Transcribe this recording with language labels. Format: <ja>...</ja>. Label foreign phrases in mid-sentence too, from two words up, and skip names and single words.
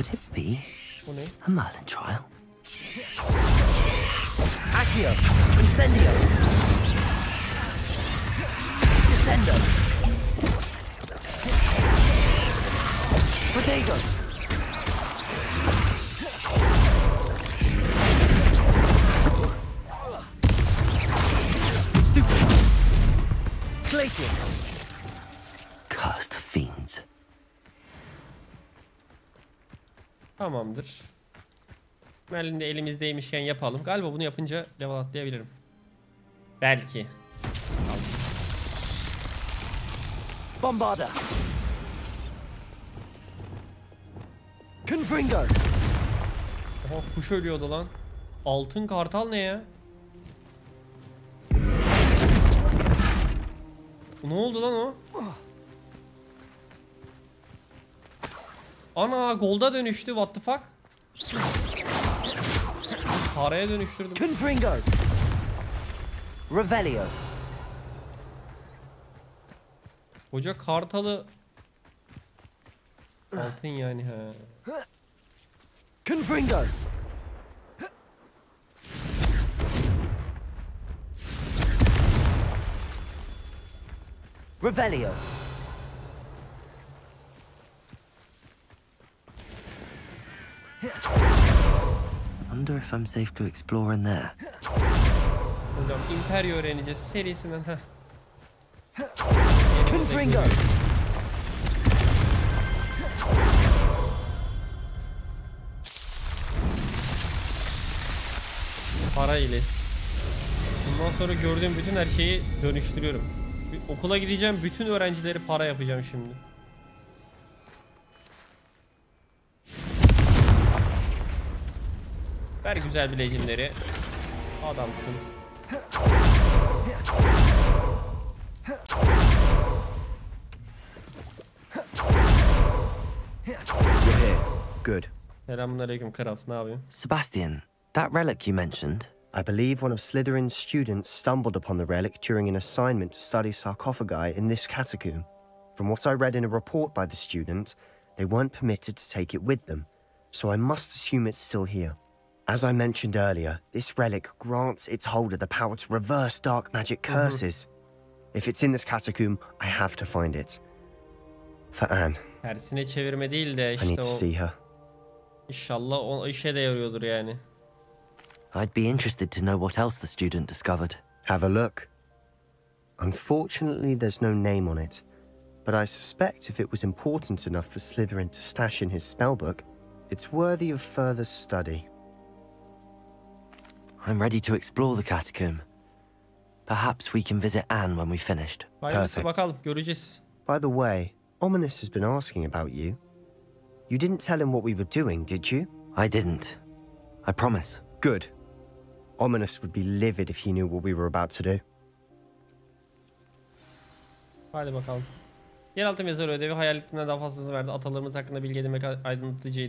<tr>FP. Bu ne?</tr> <en>A Merlin trial. Accio. Incendio. Descendo. Protego. Stupid. Glacius. Cursed fiends.</en> <tr>Tamamdır. Merlin de elimizdeymişken yapalım. Galiba bunu yapınca level atlayabilirim. Belki. Bombarda. Confringo. Oha, kuş ölüyordu lan. Altın kartal ne ya? Ne oldu lan o? Ana golda dönüştü,</tr> <en>what the fuck?</en> <tr>Paraya dönüştürdüm.</tr> <en>Confringo. Revelio.</en> <tr>Koca kartalı altın yani ha.</tr> <en>Confringo. Revelio. Wonder if I'm safe to explore in there.</en> <tr>Hocam Imperio öğreneceğiz serisinden ha.</tr> <en>Confringo.</en> <tr>Para ile. Bundan sonra gördüğüm bütün her şeyi dönüştürüyorum. Okula gideceğim, bütün öğrencileri para yapacağım şimdi. Ver güzel bilecinleri. Adamsın.</tr> <en>You're here. Good.</en> <tr>Selamünaleyküm kral. Ne yapıyorsun?</tr> <en>Sebastian, that relic you mentioned. I believe one of Slytherin's students stumbled upon the relic during an assignment to study sarcophagi in this catacomb. From what I read in a report by the student, they weren't permitted to take it with them, so I must assume it's still here. As I mentioned earlier, this relic grants its holder the power to reverse dark magic curses. If it's in this catacomb, I have to find it. For Anne,</en> <tr>Tersine çevirme değil de</tr> <en>I need</en> <tr>işte</tr> <en>to</en> <tr>o.</tr> <en>see her.</en> <tr>İnşallah o işe de yarıyordur yani.</tr> <en>I'd be interested to know what else the student discovered. Have a look. Unfortunately, there's no name on it, but I suspect if it was important enough for Slytherin to stash in his spellbook, it's worthy of further study. I'm ready to explore the catacomb. Perhaps we can visit Anne when we've finished.</en> <tr>Hayırlısı</tr> <en>Perfect.</en> <tr>bakalım, göreceğiz.</tr> <en>By the way, Ominous has been asking about you. You didn't tell him what we were doing, did you? I didn't. I promise. Good. Ominous would be livid if he knew what we were about to do.</en> <tr>Hadi bakalım. Yeraltı mezarı ödevi hayaletinden daha fazlasını verdi. Atalarımız hakkında bilgi edinmek aydınlatıcıydı.</tr>